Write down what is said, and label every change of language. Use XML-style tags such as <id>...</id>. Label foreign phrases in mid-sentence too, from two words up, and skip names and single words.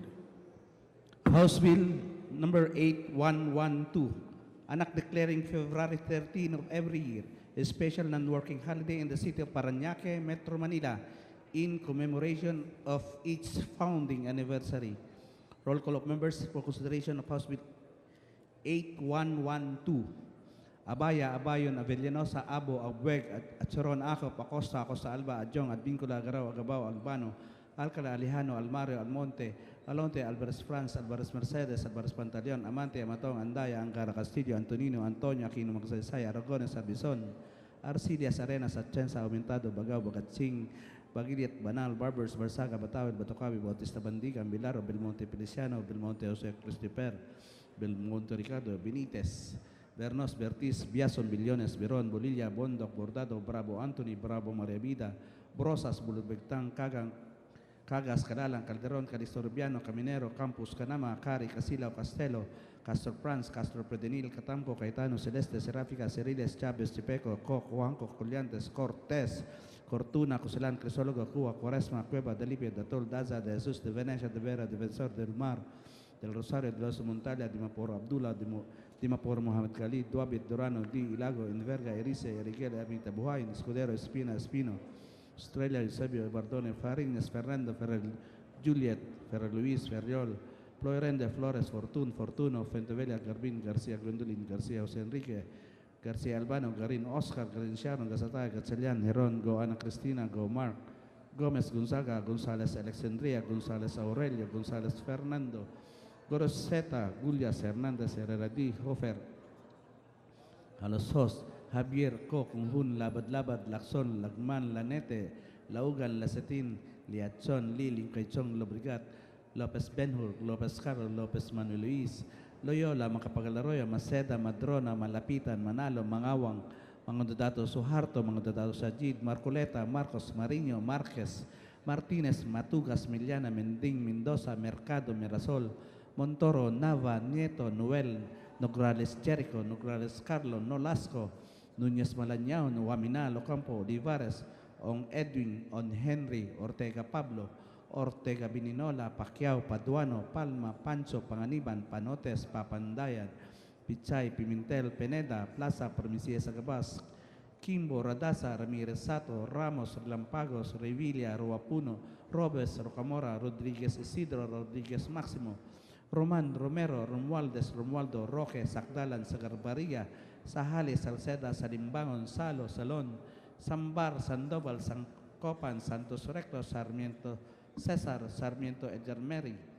<en>House Bill number 8112, an act declaring February 13 of every year a special non-working holiday in the city of Parañaque, Metro Manila, in commemoration of its founding anniversary. Roll call of members for consideration of House Bill 8112. Abaya, Abayon, Avellanosa, Abo, Abueg, Acharon, Acop, Acosta, Acosta Alba, Adjong, Advincula, Agaraw, Agabao, Albano, Alcala, Alejano, Almario, Almonte, Alonte, Alvarez France, Alvarez Mercedes, Alvarez Pantaleon, Amante, Amatong, Andaya, Angara, Castillo, Antonino, Antonio, Aquino, Magsaysay, Aragones, Arbizon, Arcilias, Arenas, Atienza, Aumentado, Bagao, Bagatsing, Bagiliat, Banal, Barbers, Barsaga, Batawid, Batocabi, Bautista Bandiga, Bilaro, Belmonte Feliciano, Belmonte Jose Cristiper, Belmonte Ricardo, Benitez, Bernos, Bertis, Biason, Billones, Beron, Bolilla, Bondoc, Bordado, Bravo Anthony, Bravo Maria Vida, Brosas, Bulutbegtang, Cagas, Caralang, Calderon, Calistorbiano, Caminero, Campus, Canama, Cari, Casilao, Castelo, Castro Franz, Castro Predenil, Catamco, Caetano, Celeste, Seráfica, Ceriles, Chávez, Chipeco, Coc, Juanco, Colliantes, Cortés, Cortuna, Coselán, Crisólogo, Cuba, Cuaresma, Cueva, Delipia, Datol, Daza, de Jesús, de Venecia, de Vera, Defensor del Mar, del Rosario, de los Montalia, Dimapor Abdullah, Dimapor Mohamed Khalid, Duabit, Durano, Di, Ilago, Inverga, Erice, Eriguel, Ermita Buhain, Escudero, Espina, Espino, Estrella, Eusebio, Bardone, Farinas, Fernando, Ferrer, Juliet, Ferrer Luis, Ferriol, Ploirende, Flores, Fortuno, Fentevella, Garbin, García, Gwendolyn, García, José Enrique, García Albano, Garin, Oscar, Garin Sharon, Gazatay, Gatchalian, Heron, Go Ana Cristina, Go Mark, Gomez, Gonzaga, González, Alexandria, González, Aurelio, González, Fernando, Goroseta, Gullias, Hernández, Herrera D, Hofer, a los hosts, Javier, Co, Kunghun, Labad, Lacson, Lagman, Lanete, Laugan, Lasetin, Liachon, Lili, Caichong, Lobrigat, Lopez Benhur, Lopez Carlos, Lopez Manuel Luis, Loyola, Macapagalaroya, Maceda, Madrona, Malapitan, Manalo, Mangawang, Mangondodato Suharto, Mangondodato Sajid, Marcoleta, Marcos, Mariño, Marquez, Martínez, Matugas, Miliana, Mending, Mendoza, Mercado, Mirasol, Montoro, Nava, Nieto, Noel, Nograles, Jericho, Nograles, Carlo, Nolasco, Núñez Malañao, Nuamina, Locampo, Olivares, On Edwin, On Henry, Ortega Pablo, Ortega Bininola, Pacquiao, Paduano, Palma, Pancho, Panganiban, Panotes, Papandayan, Pichay, Pimentel, Peneda, Plaza, Provincia Sagabas, Kimbo, Radasa, Ramirez Sato, Ramos, Lampagos, Revilla, Ruapuno, Robes, Rocamora, Rodríguez Isidro, Rodríguez Máximo, Roman, Romero, Romualdez, Romualdo, Roque, Sacdalan, Sagarbaria, Sahales, Salceda, Salimbangon, Salo, Salón, Sambar, Sandoval, Sancopan, Santos Recto, Sarmiento, César, Sarmiento, Edgar Mary,</en>